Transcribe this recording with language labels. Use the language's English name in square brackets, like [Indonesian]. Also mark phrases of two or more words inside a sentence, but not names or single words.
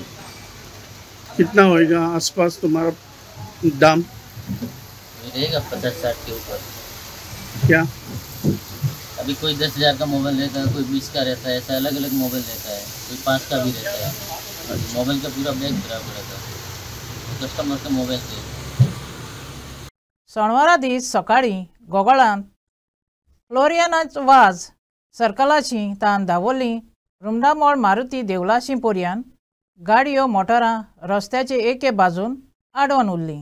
[Hindi] कितना होएगा आसपास तुम्हारा दाम? रहेगा 50-60 के ऊपर। क्या अभी कोई 10,000 का मोबाइल रहता है कोई 20 का रहता है ऐसा अलग अलग मोबाइल रहता है कोई 5 का भी रहता है। मोबाइल का पूरा बैग खराब हो रहा था, कस्टमर के मोबाइल से। [Konkani] शेनवारा दीस सकाळीं गोगोळांत फ्लोरियानाच वाज सर्कलाची तान दावोली रुमडामोळ मारुती देवळाशी पर्यंत गाडयो मोटारां रस्त्याचे एके बाजून आडवून उरलीं।